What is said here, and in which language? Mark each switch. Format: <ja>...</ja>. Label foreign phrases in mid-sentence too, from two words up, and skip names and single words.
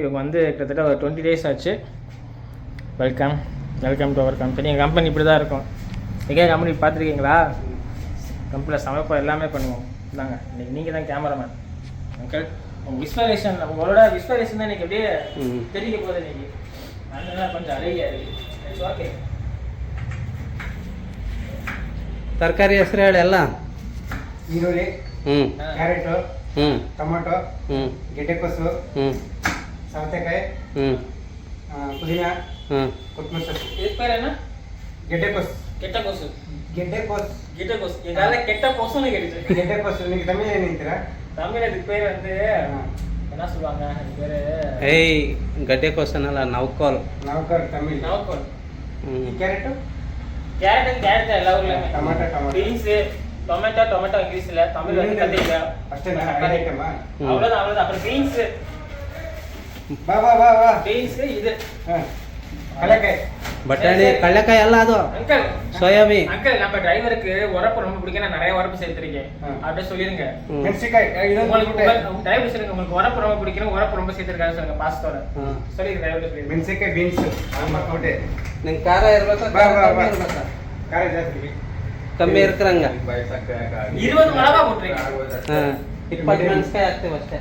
<ta>இவங்க வந்து கிட்டத்தட்ட ஒரு 20 days ஆச்சு.</ta> <en>welcome to our company.</en> <ta>எங்கள் கம்பெனி இப்படி தான் இருக்கும். எங்கேயா கம்பெனி பார்த்துருக்கீங்களா? கம்பெனியில் சமைப்போம், எல்லாமே பண்ணுவோம். இந்தாங்க இன்னைக்கு நீங்கள் தான்</ta> <en>cameraman uncle.</en> <ta>உங்கள் விஸ்வரேஷன், உங்களோட விஸ்வரேஷன் தான் இன்றைக்கி அப்படியே தெரிவிக்க போகுது இன்னைக்கு. அதனால கொஞ்சம் அழகியா இருக்குது. ஓகே,</ta> <kn>ತರಕಾರಿ ಹೆಸರು ಹೇಳಿ ಎಲ್ಲ. ಈರುಳ್ಳಿ, ಕ್ಯಾರೆಟು, ಟೊಮೊಟೊ, ಗೆಡ್ಡೆಕೋಸು, ಸೌತೆಕಾಯಿ, ಪುದೀನ, ಕೊತ್ತಂಬರಿ ಸೊಪ್ಪು. ಇದು ಪೇರೇನಾ? ಗೆಡ್ಡೆಕೋಸು. ಗೆಡ್ಡೆಕೋಸು. ಗೆಡ್ಡೆಕೋಸು. ಗೆಡ್ಡೆಕೋಸு.</kn> <ta>இதனால கெட்ட கோசுன்னு கேட்டுச்சு. ಗೆಡ್ಡೆಕೋಸು. நீங்க தமிழ்ல என்னீங்களா? தமிழ் இதுக்கு பேர் வந்து என்ன சொல்லுவாங்க? அது பேரு</ta> <kn>ಏಯ್ ಗಡ್ಡೆಕೋಸು ಅನ್ನಲ್ಲ, ನೌಕೋಲ್. ನೌಕರ್ ತಮಿಳ್.</kn> <ta>நவக்கோல்.</ta> <kn>ಕ್ಯಾರೆಟು?</kn> <ta>கேரட் எல்லா ஊர்லயுமே.</ta> <kn>ಟೊಮೊಟೊ.</kn> <ta>பீன்ஸ்,</ta> <en>tomato English,</en> <ta>தமிழ் வந்து கத்திரிக்காய்.</ta> <kn>ಅಷ್ಟೇನಾ? ಐಟಮಾ?</kn> <ta>அவ்வளவுதான். அப்புறம் பீன்ஸ்.</ta> <kn>ಬಾ.</kn> <ta>பீன்ஸ் இது.</ta> <kn>ಕಡಲೆಕಾಯಿ. ಬಟಾಣಿ, ಕಡಲೆಕಾಯಿ ಅಲ್ಲ ಅದು,</kn> <ta>அங்கிள்</ta> <kn>ಸೋಯಾಬೀನ್.</kn> <ta>அங்கிள் நம்ம டிரைவருக்கு உரப்பு ரொம்ப பிடிக்கும், நான் நிறைய உரப்பு சேர்த்திருக்கேன். அப்படியே சொல்லிருங்க.</ta> <kn>ಮೆಣಸಿನಕಾಯಿ.</kn> <ta>உங்களுக்கு டிரைவர் சொல்லுங்க, உங்களுக்கு உரப்பு ரொம்ப பிடிக்கும், உரப்பு ரொம்ப சேர்த்திருக்காரு சொல்லுங்க பாஸ்தோட. சொல்லிருங்க டிரைவர் சொல்லிருங்க.</ta> <kn>ಮೆಣಸಿನಕಾಯಿ, ಬೀನ್ಸ್, ಆಲ್ಮಕೋಟೆ. ನಿಂಗೆ ಖಾರ ಇರ್ಬೇಕಾ? ಬಾ. ಇರ್ಬೇಕಾ? ಖಾರ ಜಾಸ್ತಿ ಕಮ್ಮಿ ಇರ್ಕರಂಗ.</kn> <ta>20 மிளகா போட்டுருங்க.</ta> <kn>20 ಮೆಣಸಿನಕಾಯಿ ಹಾಕ್ತೇವೆ ಅಷ್ಟೇ.</kn>